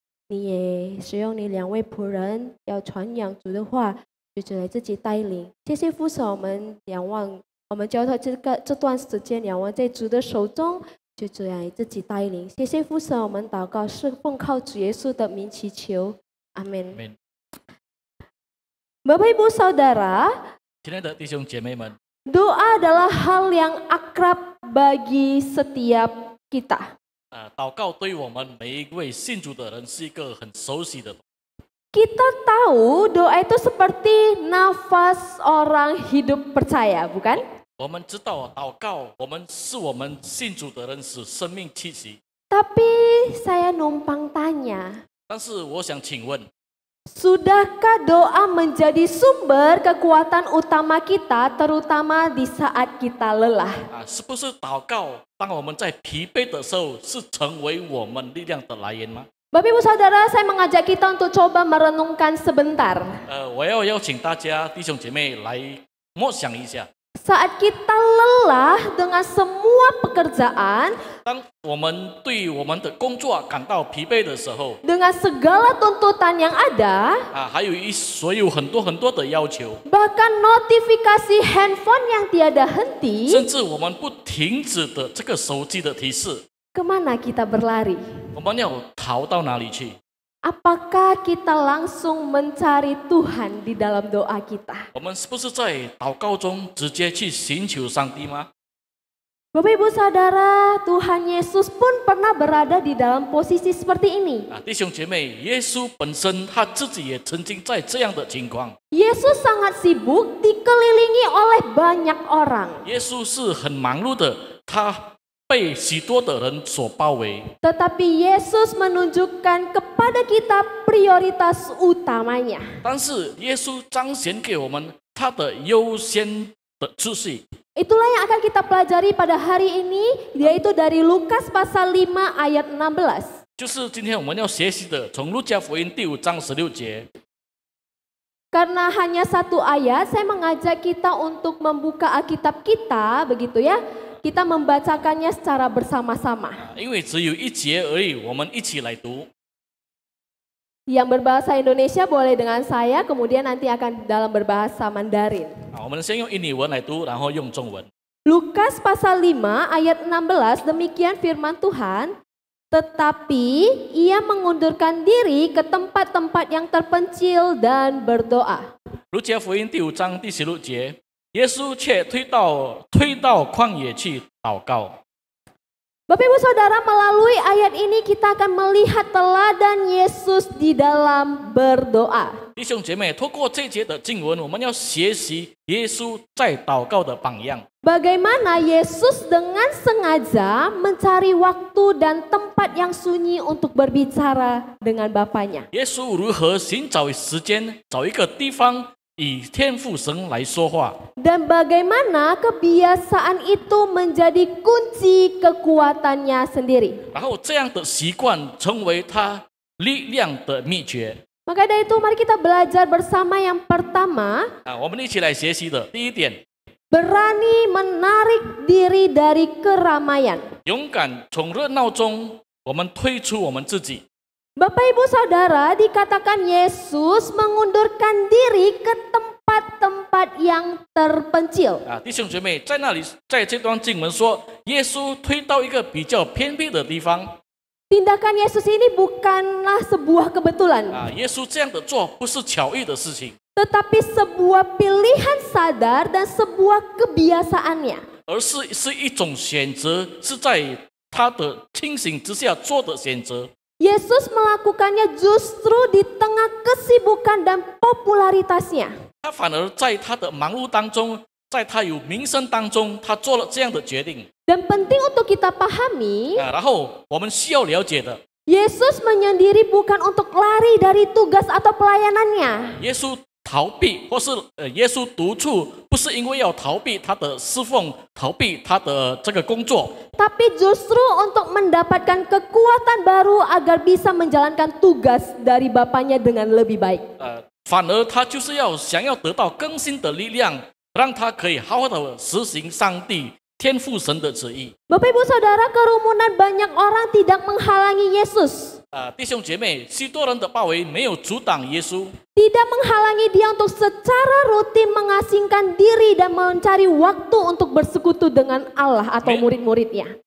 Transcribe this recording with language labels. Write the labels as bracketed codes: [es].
[zh] 你也使用你两位仆人要传扬主的话，就主来自己带领。谢谢父神，我们仰望，我们交托这段时间仰望在主的手中，就这样自己带领。谢谢父神，我们祷告是奉靠主耶稣的名祈求，阿门。 [id] Bapak Ibu Saudara， [zh] 亲爱的弟兄姐妹们。 [id] Doa adalah hal yang akrab bagi setiap kita. [zh] 祷告对我们每一位信主的人是一个很熟悉的。 [id] Kita tahu doa itu seperti nafas orang hidup percaya, bukan? [zh] 我们知道祷告，是我们信主的人使生命气息。 [id] Tapi saya numpang tanya. [zh] 但是我想请问。 [id] Sudahkah doa menjadi sumber kekuatan utama kita, terutama di saat kita lelah? [zh] 是不是祷告，当我们在疲惫的时候，是成为我们力量的来源吗？ [id] Bapak Ibu Saudara, saya mengajak kita untuk coba merenungkan sebentar. [zh] 我要邀请大家弟兄姐妹来默想一下。 [id] Saat kita lelah dengan semua pekerjaan, [zh] 当我们对我们的工作感到疲惫的时候， [id] dengan segala tuntutan yang ada, [zh] 还有所有很多的要求， [id] bahkan notifikasi handphone yang tiada henti, [zh] 甚至我们不停止的这个手机的提示， [id] kemana kita berlari? [zh] 我们要逃到哪里去？ [id] Apakah kita langsung mencari Tuhan di dalam doa kita? [zh] 我们是不是在祷告中直接去寻求上帝吗？ [id] Bapak Ibu Saudara, Tuhan Yesus pun pernah berada di dalam posisi seperti ini. [zh] 弟兄姐妹，耶稣本身他自己也曾经在这样的情况。 [id] Yesus sangat sibuk dikelilingi oleh banyak orang. [zh] 耶稣是很忙碌的，他被许多的人所包围。 [id] Tetapi Yesus menunjukkan kepada kita prioritas utamanya. [zh] 但是耶稣彰显给我们他的优先的次序。 [id] Itulah yang akan kita pelajari pada hari ini, yaitu dari Lukas pasal 5 ayat 16. [zh] 就是今天我们要学习的，从路加福音第5章16节。 [id] Karena hanya satu ayat, saya mengajak kita untuk membuka Alkitab kita, begitu ya. Kita membacakannya secara bersama-sama. [zh] 因为只有一节而已，我们一起来读。 [id] Yang berbahasa Indonesia boleh dengan saya, kemudian nanti akan dalam berbahasa Mandarin. [zh] 我们先用印尼文来读，然后用中文。 [id] Lukas pasal 5 ayat 16, demikian firman Tuhan. Tetapi ia mengundurkan diri ke tempat-tempat yang terpencil dan berdoa. [zh] 路加福音第5章第16节，耶稣却退到旷野去祷告。 [id] Bapak Ibu Saudara, melalui ayat ini kita akan melihat teladan Yesus di dalam berdoa. [zh] 弟兄姐妹，透过这节的经文，我们要学习耶稣在祷告的榜样。 [id] Bagaimana Yesus dengan sengaja mencari waktu dan tempat yang sunyi untuk berbicara dengan Bapaknya. [zh] 耶稣如何寻找时间，找一个地方与天父神来说话？ [id] Dan bagaimana kebiasaan itu menjadi kunci kekuatannya sendiri. [zh] 然后这样的习惯成为他力量的秘诀。 [id] Maka dari itu mari kita belajar bersama yang pertama. [zh] 我们一起来学习的第一点， [id] Berani menarik diri dari keramaian. [zh] 勇敢从热闹中，我们推出我们自己。 [id] Bapak Ibu Saudara, dikatakan Yesus mengundurkan diri ke tempat-tempat yang terpencil. [zh] 弟兄姐妹，在那里，在这段经文说，耶稣推到一个比较偏僻的地方。 [id] Tindakan Yesus ini bukanlah sebuah kebetulan, [zh] 耶稣这样的做不是巧遇的事情， [id] tetapi sebuah pilihan sadar dan sebuah kebiasaannya. [zh] 而是一种选择，是在他的清醒之下做的选择。 [id] Yesus melakukannya justru di tengah kesibukan dan popularitasnya. [zh] 他反而在他的忙碌当中，在他有名声当中，他做了这样的决定。 [id] Dan penting untuk kita pahami, [zh] 然后我们需要了解的， [id] Yesus menyendiri bukan untuk lari dari tugas atau pelayanannya. [zh] 耶稣逃避或是耶稣独处，不是因为要逃避他的侍奉，逃避他的这个工作， [id] Tapi justru untuk mendapatkan kekuatan baru agar bisa menjalankan tugas dari Bapaknya dengan lebih baik. [zh] 反而他就是想要得到更新的力量，让他可以好好的实行上帝天父神的旨意。 [id] Bapak Ibu Saudara, kerumunan banyak orang tidak menghalangi Yesus. [zh] 弟兄姐妹，许多人的包围没有阻挡耶稣， [id] Tidak menghalangi dia untuk secara rutin mengasingkan diri dan mencari waktu untuk bersekutu dengan Allah atau murid-muridnya.